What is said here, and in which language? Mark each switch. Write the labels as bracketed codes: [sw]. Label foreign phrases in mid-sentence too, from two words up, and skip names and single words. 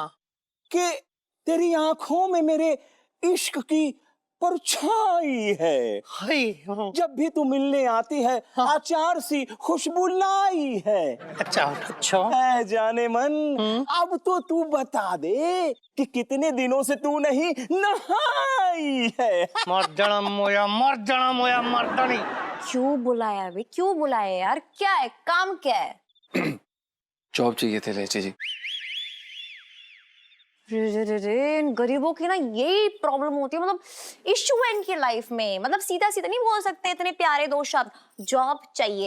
[hi] कि तेरी आंखों में मेरे इश्क की परछाई है। हाय, जब भी तू मिलने आती है अचार सी खुशबू लाई है। अच्छा अच्छा। ऐ जाने मन, अब तो तू बता दे कि कितने दिनों से तू नहीं नहाई है। मर्दना मोया मर्दना मोया मर्दनी। क्यों बुलाया अभी, क्यों बुलाया यार, क्या है, काम क्या है? जॉब चाहिए थे लेची जी। रे, इन गरीबों की ना यही प्रॉब्लम होती है, मतलब इश्यू है इनकी लाइफ में, मतलब सीधा सीधा नहीं बोल सकते इतने प्यारे दो शब्द, जॉब चाहिए।